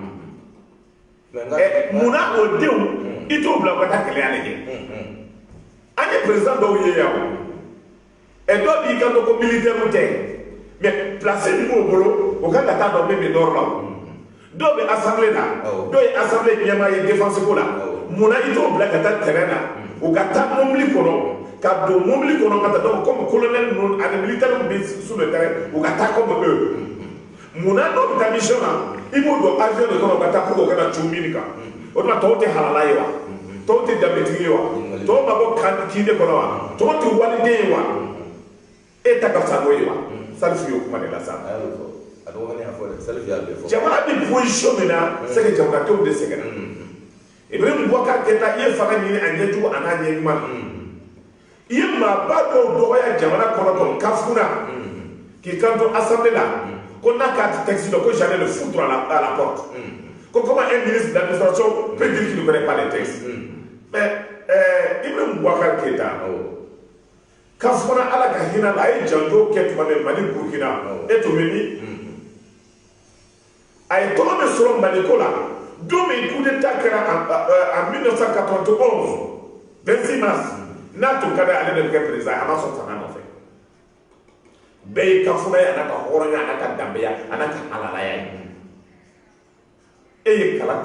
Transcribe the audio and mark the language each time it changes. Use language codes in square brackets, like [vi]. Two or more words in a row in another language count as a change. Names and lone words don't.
[bm] munna o denw i t'o bila u ka taa kɛlɛya lajɛ an ye président dɔw ye yan o dɔw b'i kan to ko militaire tɛ [fr] mais place [bm] min b'o bolo o kan ka taa dɔn min bɛ nord la dɔw bɛ assemblée la dɔw ye assemblée ɲɛmaa ye défense ko la munna i t'o bila ka taa terrain na u ka taa mobili kɔnɔ ka don mobili kɔnɔ ka taa donc comme colonel ninnu ani militaire bɛ [fr] sur le terrain [bm] u ka taa [fr] comme eux [bm] munna n'o bɛ taa mission na i b'o don avion de kɔnɔ ka taa [fr] pour que [bm] o kana cun min kan o tuma tɔw tɛ halala ye wa tɔw tɛ danbetigi ye wa tɔw ma bɔ kinde kɔnɔ wa tɔw tɛ waliden ye wa e ta ka fisa n'o ye wa Salifu y'o kuma de la sa jamana bɛ position min na [fr] c'est que [bm] jamanadenw de sɛgɛnna Ibrahim Boubacar Keïta i ye fanga ɲini a ɲɛjugu a n'a ɲɛɲuman i ye maaba dɔw dɔgɔya jamana kɔnɔ dɔn kafuna k'i kanto assemblée la ko n'a k'a ti texte dɔ ko [fr] j'allais le foutre à la porte [bm] ko [fr] comment un ministre d'administration peut dire qu'il ne connaît pas les textes [bm] mais Ibrahim Boubacar Keïta kafuna ala ka hinɛ la a ye janjo kɛ tuma min Mali Burkina e tun bɛ min a ye tɔgɔ min sɔrɔ Mali ko la don min [fr] coup d'état [bm] kɛra [fr] en 1991 26 mars [bm] n'a tun ka di ale de bɛ kɛ président a ma sɔn fanga nɔfɛ bɛɛ ye kafuna ye a n'a ka hɔrɔnya a n'a ka danbeya a n'a ka halalaya ye e ye kala